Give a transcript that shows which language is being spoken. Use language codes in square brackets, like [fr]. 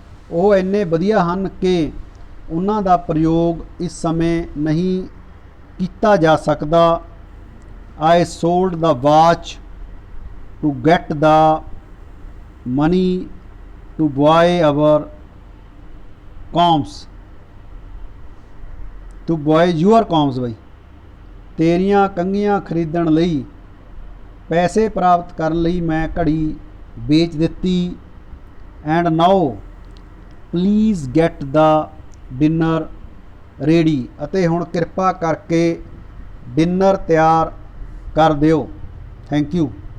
[pa] ਉਹ ਇੰਨੇ ਵਧੀਆ ਹਨ ਕਿ ਉਹਨਾਂ ਦਾ ਪ੍ਰਯੋਗ ਇਸ ਸਮੇਂ ਨਹੀਂ ਕੀਤਾ ਜਾ ਸਕਦਾ। [en] I sold the watch to get the money to buy our combs. To buy your combs [pa] ਬਈ, ਤੇਰੀਆਂ ਕੰਘੀਆਂ ਖਰੀਦਣ ਲਈ ਪੈਸੇ ਪ੍ਰਾਪਤ ਕਰਨ ਲਈ ਮੈਂ ਘੜੀ ਵੇਚ ਦਿੱਤੀ। [en] and now please get the dinner ready, [pa] ਅਤੇ ਹੁਣ ਕਿਰਪਾ ਕਰਕੇ ਡਿਨਰ ਤਿਆਰ ਕਰ ਦਿਓ। [en] Thank you.